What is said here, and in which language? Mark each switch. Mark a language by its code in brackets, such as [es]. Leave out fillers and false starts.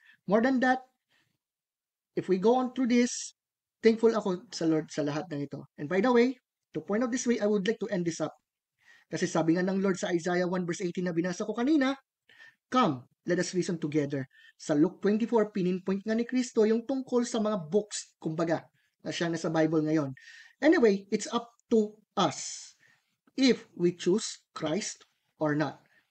[en] More than that, if we go on through this, thankful [tl] ako sa Lord sa lahat ng ito. [en] And by the way, to point out this way, I would like to end this up. [tl] Kasi sabi nga ng Lord sa Isaiah 1 verse 18 na binasa ko kanina, [en] come, let us reason together. [tl] Sa Luke 24, pininpoint nga ni Kristo yung tungkol sa mga books, kumbaga, na siya nasa Bible ngayon. [en] Anyway, it's up to us if we choose Christ or not.